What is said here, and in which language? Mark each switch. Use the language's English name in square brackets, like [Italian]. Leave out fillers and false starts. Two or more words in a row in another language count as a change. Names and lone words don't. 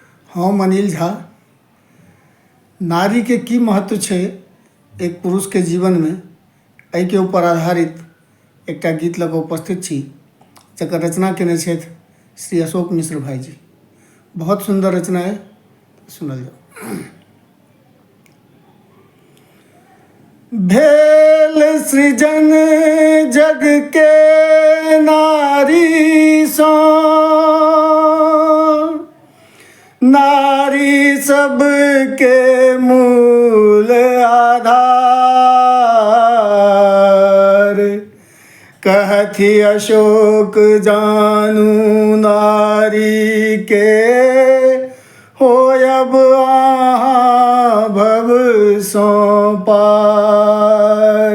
[Maithili] हम अनिल झा नारी के की महत्व छै एक पुरुष के जीवन में एहि के ऊपर आधारित एकटा गीत लऽ कऽ उपस्थित छी जकर रचना केने छथि श्री अशोक मिश्र भाई जी। बहुत सुंदर रचना है, सुनल जाओ। भेल सृजन जग के नारी सो, नारी सब के मूल आधार। कहथि अशोक जानू नारी के, होयब आहाँ भव सो पार।